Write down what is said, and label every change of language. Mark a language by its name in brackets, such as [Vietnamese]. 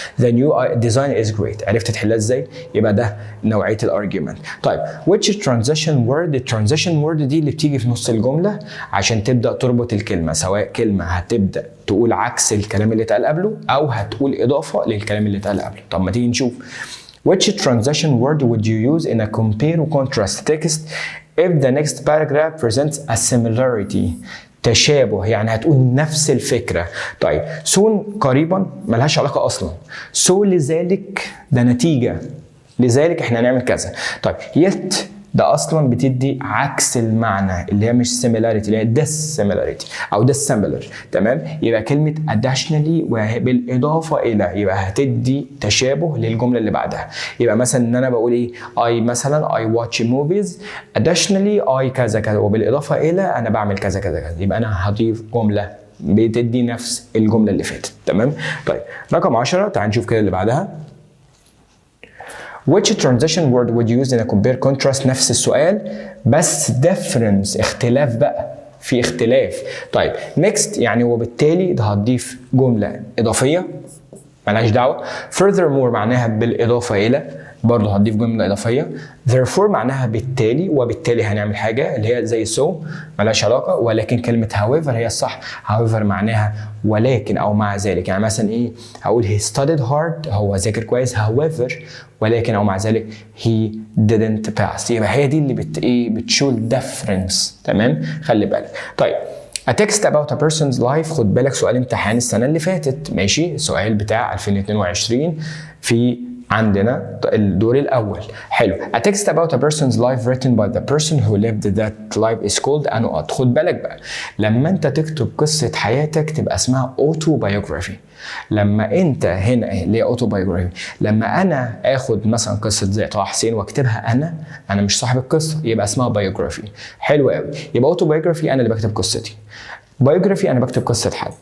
[English] The new design is great، [Arabic] عرفت تحلها ازاي؟ يبقى ده نوعيه الارجيومنت. طيب [English] which transition word؟ [Arabic] الترانزيشن وورد دي اللي بتيجي في نص الجمله عشان تبدا تربط الكلمه، سواء كلمه هتبدا تقول عكس الكلام اللي اتقال قبله او هتقول اضافه للكلام اللي اتقال قبله. طب ما تيجي نشوف. [English] Which transition word would you use in a compare or contrast text if the next paragraph presents a similarity؟ [Arabic] تشابه، يعني هتقول نفس الفكرة. طيب soon قريبا ملهاش علاقة أصلا. so لذلك ده نتيجة، لذلك احنا هنعمل كذا. طيب yet ده اصلا بتدي عكس المعنى اللي هي مش similarity، اللي هي dissimilarity او dissimilar. تمام. يبقى كلمه additionally وبالاضافه الى، يبقى هتدي تشابه للجمله اللي بعدها. يبقى مثلا ان انا بقول ايه؟ I مثلا [English] I watch movies additionally I [Arabic] كذا كذا، وبالاضافه الى انا بعمل كذا كذا كذا. يبقى انا هضيف جمله بتدي نفس الجمله اللي فاتت. تمام. طيب رقم 10، تعال نشوف كده اللي بعدها. [English] Which transition word would you use in a compare contrast؟ [Arabic] نفس السؤال بس difference، اختلاف بقى، في اختلاف. طيب next يعني وبالتالي ده هتضيف جملة إضافية ملهاش دعوة. furthermore معناها بالإضافة إلى، برضه هتضيف جملة إضافية. therefore معناها بالتالي، وبالتالي هنعمل حاجة اللي هي زي so ملهاش علاقة. ولكن كلمة however هي الصح. however معناها ولكن أو مع ذلك. يعني مثلا إيه؟ هقول [English] he studied hard، [Arabic] هو ذاكر كويس. however ولكن أو مع ذلك [English] he didn't pass. [Arabic] يبقى هي دي اللي بتشو difference. تمام. خلي بالك. طيب [English] A text about a person's life، [Arabic] خد بالك سؤال امتحان السنة اللي فاتت. ماشي. السؤال بتاع 2022 في عندنا الدور الأول. حلو. [English] A text about a person's life written by the person who lived that life is called a. [Arabic] خد بالك بقى، لما أنت تكتب قصة حياتك تبقى اسمها autobiography. لما أنت هنا ليه autobiography؟ لما أنا آخد مثلا قصة زي طه حسين واكتبها أنا مش صاحب القصة، يبقى اسمها biography. حلو قوي. يبقى autobiography أنا اللي بكتب قصتي. biography أنا بكتب قصة حد.